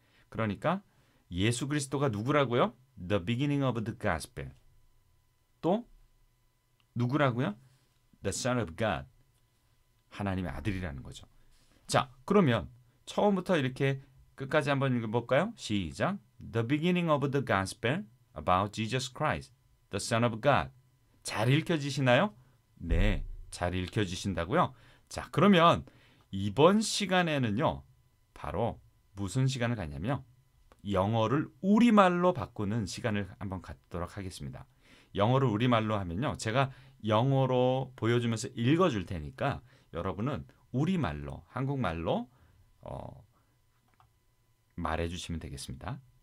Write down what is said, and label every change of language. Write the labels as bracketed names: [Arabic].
[Korean] 그러니까 예수 그리스도가 누구라고요? [English] The beginning of the gospel. [Korean] 또 누구라고요? [English] The Son of God. [Korean] 하나님의 아들이라는 거죠. 자, 그러면 처음부터 이렇게 끝까지 한번 읽어볼까요? 시작. [English] The beginning of the gospel about Jesus Christ, the Son of God. [Korean] 잘 읽혀지시나요? 네, 잘 읽혀지신다고요? 자, 그러면 이번 시간에는요. 바로 무슨 시간을 갖냐면요. 영어를 우리말로 바꾸는 시간을 한번 갖도록 하겠습니다. 영어를 우리말로 하면요. 제가 영어로 보여주면서 읽어줄 테니까 여러분은 우리말로, 한국말로 말해주시면 되겠습니다.